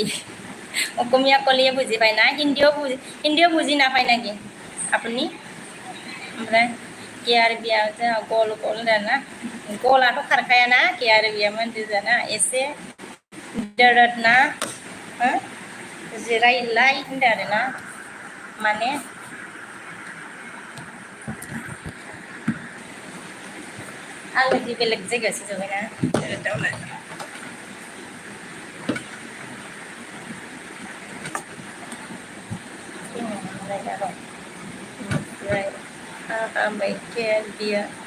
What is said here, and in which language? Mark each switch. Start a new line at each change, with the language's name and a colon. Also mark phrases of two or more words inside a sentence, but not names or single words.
Assamese: অসমীয়া কলিয়ে বুজি পায় না হিন্দীও বুজি নাপায় নেকি আপুনি
Bodo: ओमफ्राय केयारबिया गल गल दाना गलाथ' खारखायाना केयारबिया मोनदो जाना एसे दोरद ना जिरायलाय होनदों आरोना माने आं बिदि बेलेग जायगायावसो जबायना दोरदआवलाय ओमफ्राय ओमफ्राय केयारबिया